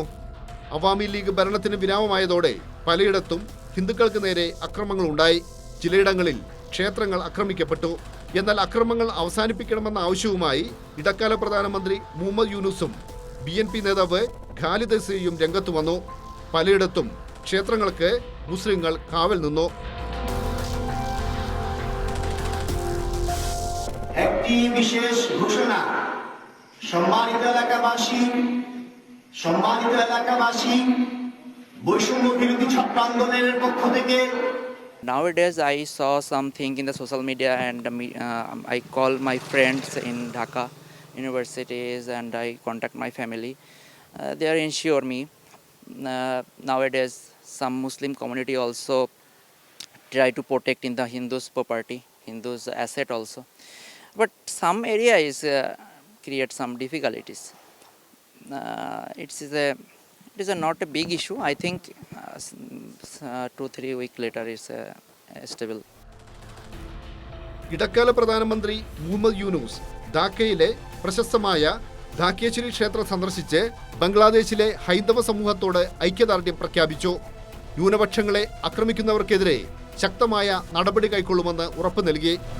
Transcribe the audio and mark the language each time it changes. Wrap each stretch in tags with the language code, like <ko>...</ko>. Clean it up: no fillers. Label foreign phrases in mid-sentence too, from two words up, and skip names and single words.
<ml>അവാമി ലീഗ് ഭരണത്തിന് വിരാമമായതോടെ പലയിടത്തും ഹിന്ദുക്കൾക്ക് നേരെ അക്രമങ്ങൾ ഉണ്ടായി. ചിലയിടങ്ങളിൽ ക്ഷേത്രങ്ങൾ ആക്രമിക്കപ്പെട്ടു. എന്നാൽ അക്രമങ്ങൾ അവസാനിപ്പിക്കണമെന്ന ആവശ്യവുമായി ഇടക്കാല പ്രധാനമന്ത്രി മുഹമ്മദ് യൂനുസും BNP നേതാവ് ഖാലിദ് ഹസീനയും രംഗത്തു വന്നു. പലയിടത്തും ക്ഷേത്രങ്ങൾക്ക് മുസ്ലിങ്ങൾ കാവൽ നിന്നു.</ml> <bn>একটি বিশেষ ঘোষণা। সম্মানিত এলাকাবাসী বৈষম্য বিরোধী ছাত্র আন্দোলনের পক্ষ থেকে</bn> <en>Nowadays, I saw something in the social media, and I call my friends in Dhaka universities, and I contact my family. They are ensure me. Nowadays, some Muslim community also try to protect in the Hindus' property, Hindus' asset also. But some area is create some difficulties. It is not a big issue. I think 2-3 weeks later is stable.</en> <ml>ഇടക്കാല പ്രധാനമന്ത്രി മുഹമ്മദ് യൂനൂസ് ധാക്കയിലെ പ്രശസ്തമായ ധാക്കേശ്വരി ക്ഷേത്രം സന്ദർശിച്ച് ബംഗ്ലാദേശിലെ ഹൈന്ദവ സമൂഹത്തോട് ഐക്യദാർഢ്യം പ്രഖ്യാപിച്ചു. ന്യൂനപക്ഷങ്ങളെ ആക്രമിക്കുന്നവർക്കെതിരെ ശക്തമായ നടപടി കൈക്കൊള്ളുമെന്ന് ഉറപ്പു നൽകി.</ml>